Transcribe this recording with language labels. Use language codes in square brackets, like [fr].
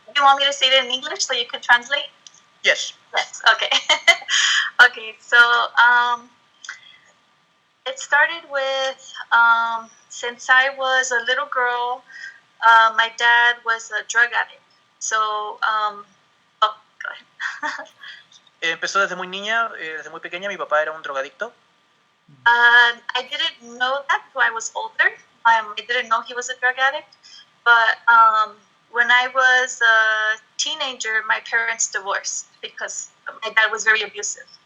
[en] You want me to say it in English so you can translate? Yes. Yes. Okay. Okay. So it started with since I was a little girl, my dad was a drug addict. So go ahead. [es] Empezó desde muy niña, desde muy pequeña. Mi papá era un drogadicto. [en] I didn't know that until I was older. I didn't know he was a drug addict. But when I was a teenager, my parents divorced because my dad was very abusive.